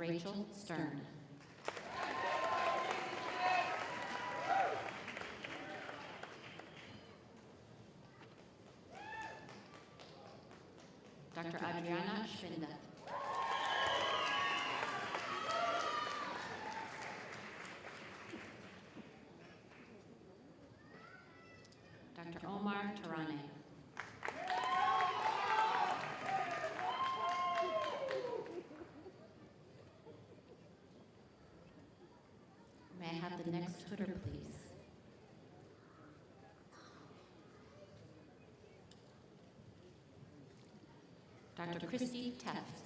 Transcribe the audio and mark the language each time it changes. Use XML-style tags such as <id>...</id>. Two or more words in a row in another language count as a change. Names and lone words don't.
<en>Rachel Stern. Dr. Adriana Schwinde. Dr. Omar Tarane. May I have the next footer, please? Dr. Christy Teft.</en>